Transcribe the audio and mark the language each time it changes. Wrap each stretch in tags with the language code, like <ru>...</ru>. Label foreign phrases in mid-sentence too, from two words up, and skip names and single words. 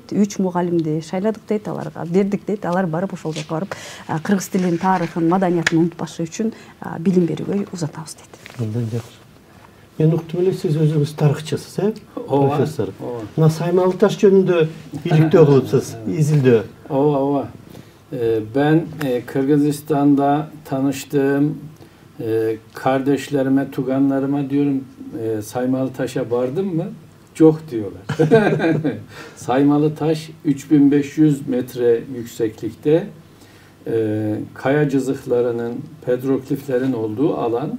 <ky>3 мугалимди шайладык дейт, аларга бердик дейт. Алар барып ошол жака барып кыргыз тилин, тарыхын, маданиятын унутпашы үчүн билим берүүгө узатабыз дейт. Андан жакшы. Мен уктум эле сиз өзүңүз тарыхчысыз, профессор. Мына Саймалы Таш жөнүндө иликтөө кылыпсыз, изилдөө. Ova.</ky> <tr>Ben Kırgızistan'da tanıştığım kardeşlerime, tuganlarıma diyorum Saymalı Taş'a vardın mı? Çok diyorlar. Saymalı Taş 3500 metre yükseklikte kaya cızıklarının, petrogliflerin olduğu alan.</tr>